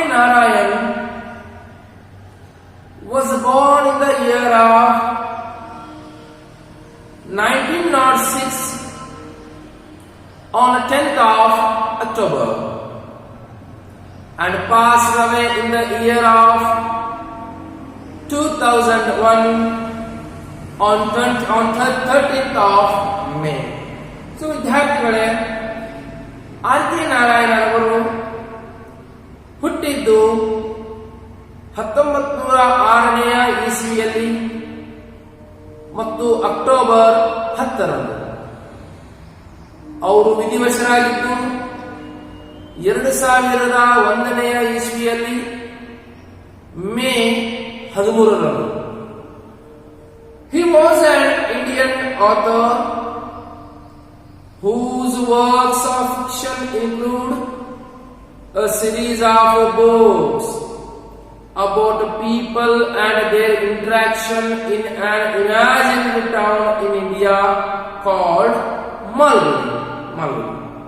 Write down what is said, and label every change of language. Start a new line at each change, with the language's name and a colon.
English: Narayan was born in the year of 1906 on 10th of October and passed away in the year of 2001 on 13th of May.
Kannada: So ವಿದ್ಯಾರ್ಥಿಗಳೇ, R.K. Narayan ಅವರು ಹುಟ್ಟಿದ್ದು 1906ನೇ ಇಸ್ವಿಯಲ್ಲಿ ಮತ್ತು October 10ರಂದು. ಅವರು ವಿಧಿವಶರಾಗಿದ್ದು 2001ನೇ ಇಸ್ವಿಯಲ್ಲಿ May 13ರಂದು.
English: He was an Indian author whose works of fiction include a series of books about people and their interaction in an imaginary town in India called Malgudi. Malgudi.